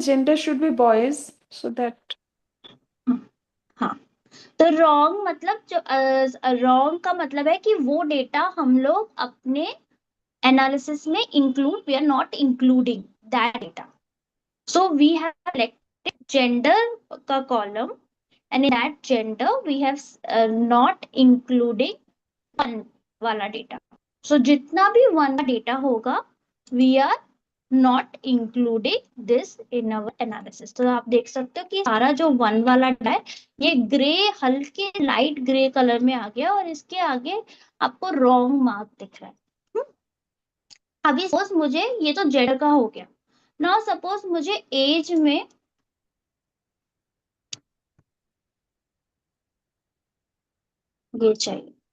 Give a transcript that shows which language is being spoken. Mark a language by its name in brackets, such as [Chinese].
[English] Gender should be boys, so that [Hindi] हाँ तो wrong मतलब जो रॉन्ग का मतलब है कि वो डेटा हम लोग अपने एनालिसिस में include [English] We are not including that data. So we have selected gender का column and in that gender we have not including one वाला data. So [Hindi] जितना भी one का डेटा होगा [English] we are not including this in our analysis. [Hindi] तो आप देख सकते हो कि सारा जो one वाला डेटा है ये ग्रे हल्के लाइट ग्रे कलर में आ गया और इसके आगे आपको रॉन्ग मार्क दिख रहा है. अभी सपोज मुझे ये तो जेंडर का हो गया. नाउ सपोज मुझे एज में ये चाहिए.